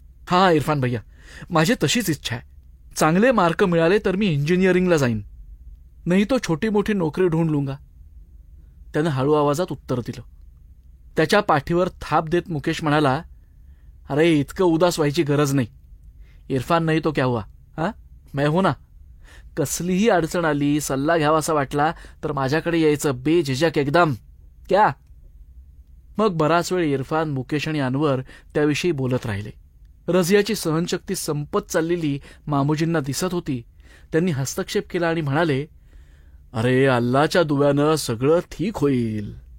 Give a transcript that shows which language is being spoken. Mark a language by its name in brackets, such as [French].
[Marathi] हा इरफान भैया, माझी तशीच इच्छा आहे. चांगले मार्क मिळाले तर मी इंजिनिअरिंगला जाईन, नाही [Hindi] तो छोटी मोठी नोकरी ढूंढ लूंगा. [Marathi] त्यानं हळू आवाजात उत्तर दिलं. त्याच्या पाठीवर थाप देत मुकेश म्हणाला, अरे इतकं उदास व्हायची गरज नाही. [Hindi] इरफान नाही तो क्या हुआ, मैं हूं ना. [Marathi] कसलीही अडचण आली, सल्ला घ्यावासा वाटला तर माझ्याकडे यायचं बेझिझक एकदम. क्या? मग बराच वेळ इरफान, मुकेश आणि अनवर त्याविषयी बोलत राहिले. रझियाची सहनशक्ती संपत चाललेली मामूजींना दिसत होती. त्यांनी हस्तक्षेप केला आणि म्हणाले, अरे अल्लाच्या दुव्यानं सगळं ठीक होईल.